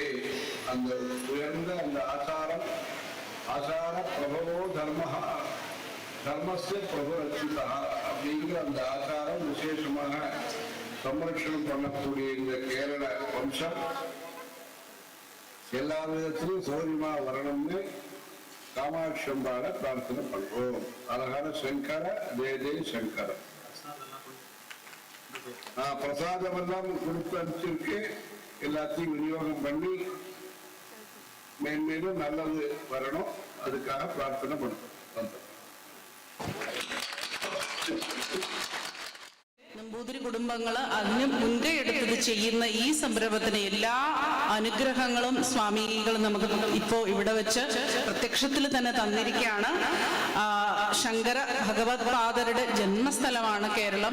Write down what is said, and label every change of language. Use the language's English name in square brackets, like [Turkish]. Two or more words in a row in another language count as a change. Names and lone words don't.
[Tamil] அந்த உயர்ந்த அந்த [Sanskrit] आचार प्रभवो धर्मस्य प्रभु रक्षिता [Tamil] அப்படிங்கிற அந்த ஆச்சாரம் விசேஷமாக சம்ரட்சணம் பண்ணக்கூடிய இந்த கேரள வம்சம் எல்லா விதத்திலும் சௌரியமா வரணும்னு காமாட்சி அம்பாள பிரார்த்தனை பண்றோம். அழகான சங்கர ஜெய சங்கர. பிரசாதம் எல்லாம் கொடுத்து அனுப்பிச்சிருக்கு. எல்லாத்தையும் விநியோகம் பண்ணி மேன்மேலும் நல்லது வரணும். அதுக்காக பிரார்த்தனை பண்றோம். [Malayalam] നമ്പൂതിരി കുടുംബങ്ങൾ അതിന് മുൻകൈ എടുത്തത് ചെയ്യുന്ന ഈ സംരംഭത്തിന് എല്ലാ അനുഗ്രഹങ്ങളും സ്വാമികൾ നമുക്ക് ഇപ്പോൾ ഇവിടെ വെച്ച് പ്രത്യക്ഷത്തിൽ തന്നെ തന്നിരിക്കുകയാണ്. ശങ്കര ഭഗവത് പാദരുടെ ജന്മസ്ഥലമാണ് കേരളം.